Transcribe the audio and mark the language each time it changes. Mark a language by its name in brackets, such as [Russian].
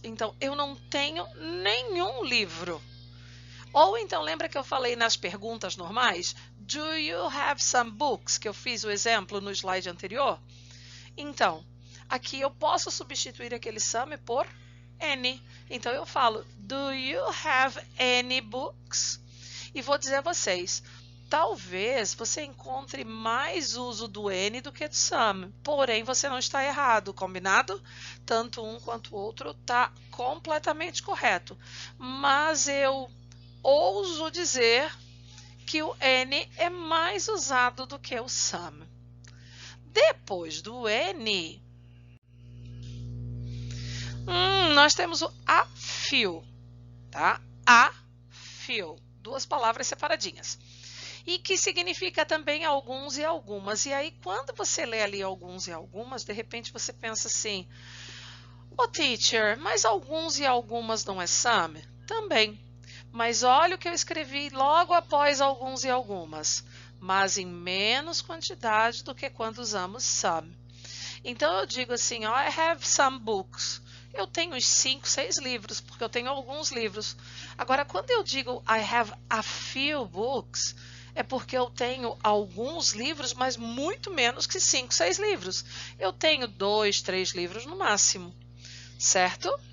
[Portuguese] Então, eu não tenho nenhum livro. Ou então, lembra que eu falei nas perguntas normais? [English] Do you have some books? [Portuguese] Que eu fiz o exemplo no slide anterior. Então, aqui eu posso substituir aquele some por any. Então, eu falo, [English] do you have any books? [Portuguese] E vou dizer a vocês, talvez você encontre mais uso do N do que do some, porém você não está errado, combinado? Tanto um quanto o outro está completamente correto, mas eu ouso dizer que o N é mais usado do que o some. Depois do N, nós temos o a few, tá? A few, duas palavras separadinhas. E que significa também alguns e algumas. E aí, quando você lê ali alguns e algumas, de repente você pensa assim, teacher, mas alguns e algumas não é some? Também. Mas olha o que eu escrevi logo após alguns e algumas. Mas em menos quantidade do que quando usamos some. Então, eu digo assim, [English] I have some books. [Portuguese] Eu tenho uns 5, 6 livros, porque eu tenho alguns livros. Agora, quando eu digo [English] I have a few books, [Portuguese] é porque eu tenho alguns livros, mas muito menos que 5, 6 livros. Eu tenho 2, 3 livros no máximo, certo?